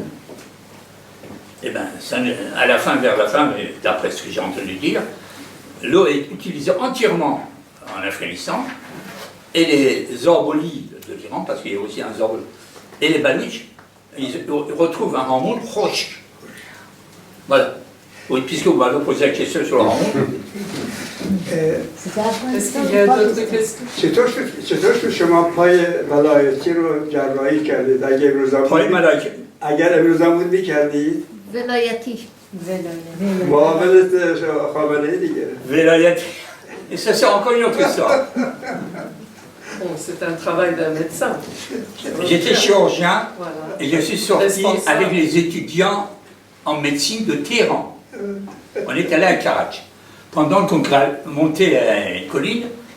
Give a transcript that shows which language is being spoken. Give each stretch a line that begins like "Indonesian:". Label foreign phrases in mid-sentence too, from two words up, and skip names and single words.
French: Et bien, à la fin, vers la fin, d'après ce que j'ai entendu dire, l'eau est utilisée entièrement en Afghanistan, et les Zorbolis de l'Iran, parce qu'il y a aussi un Zorbol, et les Baluches, ils retrouvent un Hamoun proche. Voilà. Oui, puisque vous m'avez posé la question sur le Hamoun. Est-ce qu'il y a d'autres questions?
Persian: چطور شما پای ولایتی رو جراحی کردید؟ اگه امروزم بود میکردید؟ ولایتی معاملت خامنه ای دیگه
French: Velayati. Et ça, c'est encore une autre histoire. Bon, c'est un travail d'un médecin. J'étais chirurgien, Voilà. et je suis sorti avec les étudiants en médecine de Téhéran. On est allé à Karach. Pendant qu'on montait à une colline, M.